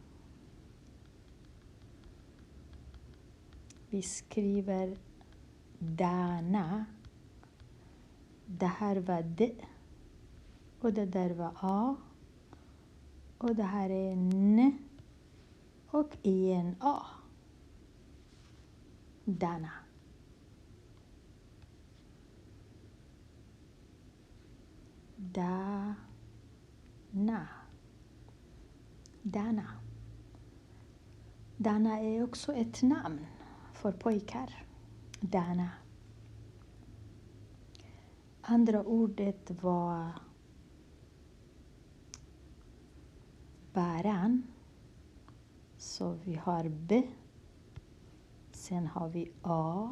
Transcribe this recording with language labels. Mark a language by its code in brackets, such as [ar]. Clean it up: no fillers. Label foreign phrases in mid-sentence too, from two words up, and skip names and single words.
[sv] Vi skriver dana. Det här var D. Och det där var A. Och det här är N. Och igen A. Dana. Dana. Dana. Dana är också ett namn för pojkar. Dana. Andra ordet var baran. Så vi har B. Sen har vi A.